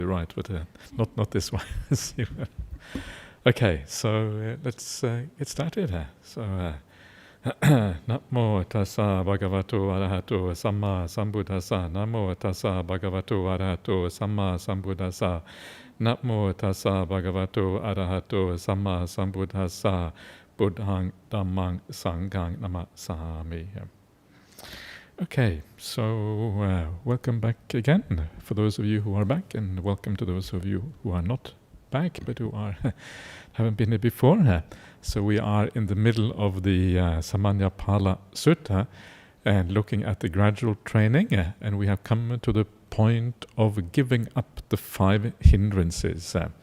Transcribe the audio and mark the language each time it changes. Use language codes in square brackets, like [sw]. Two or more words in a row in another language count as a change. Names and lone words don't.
[en] right, but not this one. Okay, so let's get started. So, [pi] Namo tassa bhagavato arahato samma sambuddhassa. Namo tassa bhagavato arahato samma sambuddhassa. Namo tassa bhagavato arahato samma sambuddhassa. Buddhang dhammang sanghang namasami. [en] Okay, so welcome back again for those of you who are back, and welcome to those of you who are not back but who are haven't been here before. So we are in the middle of the Sāmaññaphala Sutta and looking at the gradual training, and we have come to the point of giving up the 5 hindrances.